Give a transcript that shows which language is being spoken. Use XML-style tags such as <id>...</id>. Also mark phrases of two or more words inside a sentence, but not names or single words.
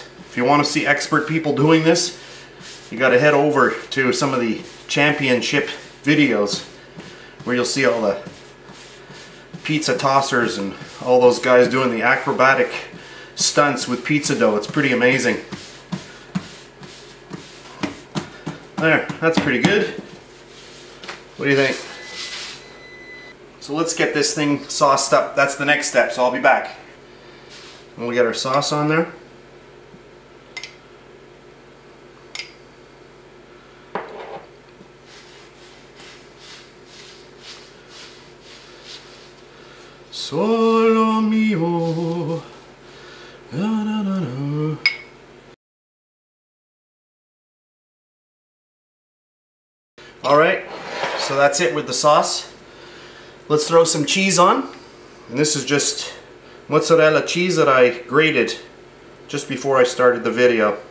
<en>If you want to see expert people doing this, you got to head over to some of the championship videos where you'll see all the pizza tossers and all those guys doing the acrobatic stunts with pizza dough. It's pretty amazing. There, that's pretty good. What do you think? So let's get this thing sauced up. That's the next step, so I'll be back. And we'll get our sauce on there.</en> <it>Solo mio. Na, na, na, na.</it> <en>Alright, so that's it with the sauce. Let's throw some cheese on. And this is just mozzarella cheese that I grated just before I started the video.</en>